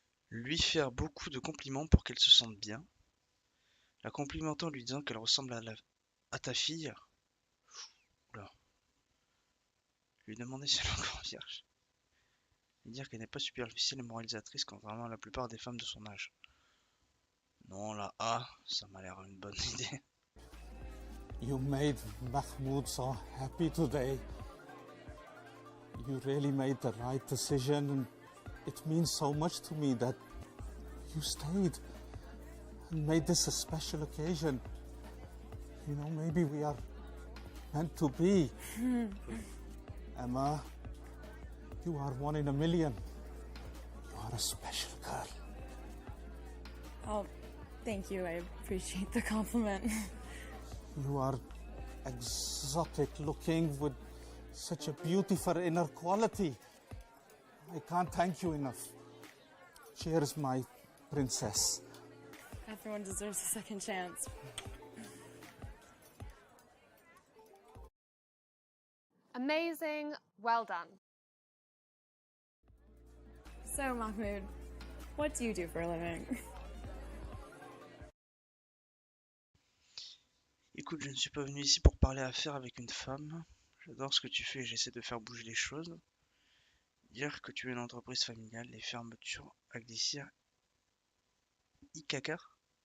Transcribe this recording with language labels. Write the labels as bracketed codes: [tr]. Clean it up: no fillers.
[fr] Lui faire beaucoup de compliments pour qu'elle se sente bien. La complimentant en lui disant qu'elle ressemble à ta fille. Oula. Lui demander si elle est encore vierge. Lui dire qu'elle n'est pas superficielle et moralisatrice contrairement à la plupart des femmes de son âge. Non, la A, ça m'a l'air une bonne idée. [en] You made Mahmoud so happy today. You really made the right decision, and it means so much to me that you stayed and made this a special occasion. You know, maybe we are meant to be. Emma, you are one in a million. You are a special girl. Oh, thank you. I appreciate the compliment. You are exotic looking with such a beautiful inner quality. I can't thank you enough. Cheers, my princess. Everyone deserves a second chance. Amazing. Well done. So, Mahmoud, what do you do for a living? [fr] Écoute, je ne suis pas venu ici pour parler affaires avec une femme. J'adore ce que tu fais et j'essaie de faire bouger les choses. Dire que tu es une entreprise familiale, les fermetures à glissière Ikacar.